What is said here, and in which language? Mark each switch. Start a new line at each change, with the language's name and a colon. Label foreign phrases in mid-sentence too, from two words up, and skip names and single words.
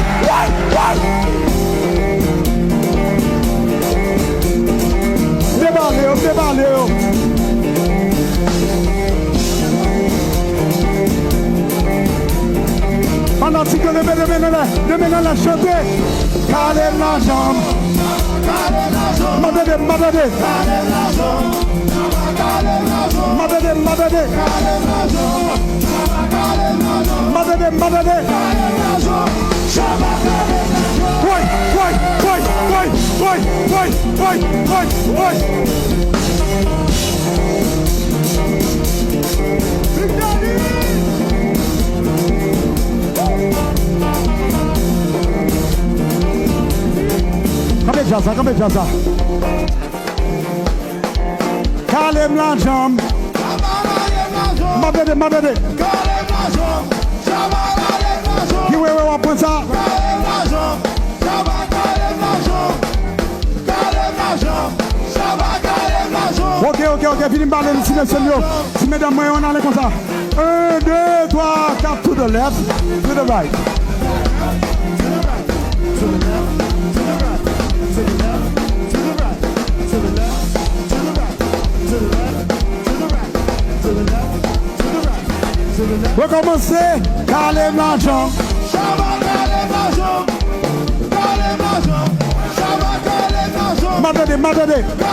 French: Déballez, déballez. Pendant que tu peux lever les mains, on laisse chanter. Calme la jambe. Madade, madade. Madade, madade. Madade, madade. Woi, woi, woi, woi, woi, woi, woi, woi, woi. Come Jaza. Calme la jambe. Madade, madade. Qui ouais, on prend ça. Ok, fini de parler, silence. Si mesdames, on allait comme ça. 1, 2, 3, 4,
English: to the left, to the right.
French: Recommencer, calme la jambe. Madade, madade.